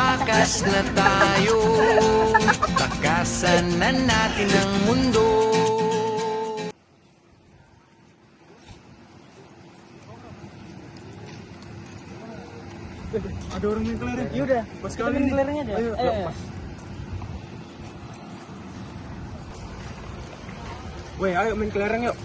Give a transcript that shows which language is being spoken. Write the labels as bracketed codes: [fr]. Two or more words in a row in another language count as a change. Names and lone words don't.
[tl] Tumakas na tayo, takasan na natin ang mundo. [id] Ada orang main kelereng. Yaudah, Pas kita kali main ini. kelereng aja. Ayo, Ayo. lepas. Weh, ayo main kelereng yuk.